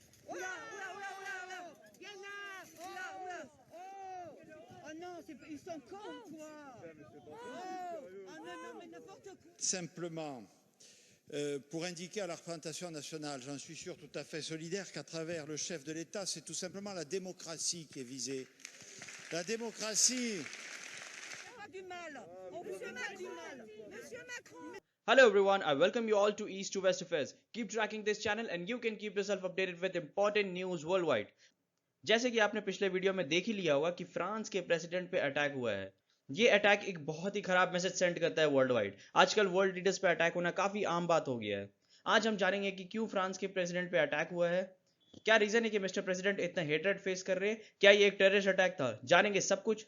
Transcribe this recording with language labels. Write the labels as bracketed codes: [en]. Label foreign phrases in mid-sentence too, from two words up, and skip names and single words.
[fr] Oula, oula, oula, oula, oula. Yana, oula, oula. Oh, oh non, ils sont cons, quoi. Oh, non, non, mais n'importe quoi. Simplement, pour indiquer à la représentation nationale, j'en suis sûr tout à fait solidaire, qu'à travers le chef de l'État, c'est tout simplement la démocratie qui est visée. La démocratie. On a du mal. On vous a du mal. Monsieur Macron. [en] Hello everyone, I welcome you all to East to West Affairs. Keep tracking this channel and you can keep yourself updated with important news worldwide. [hi] जैसे कि आपने पिछले वीडियो में देख ही लिया होगा कि फ्रांस के प्रेसिडेंट पे अटैक हुआ है। ये अटैक एक बहुत ही खराब [en] message send [hi] करता है [en] world wide. [hi] आजकल [en] world leaders [hi] पे अटैक होना काफी आम बात हो गया है। आज हम जानेंगे कि क्यों फ्रांस के प्रेसिडेंट पे अटैक हुआ है, क्या रीजन है कि [en] Mister President [hi] इतना [en] hatred face [hi] कर रहे हैं, क्या ये एक [en] terrorist attack [hi] था, जानेंगे सब कुछ।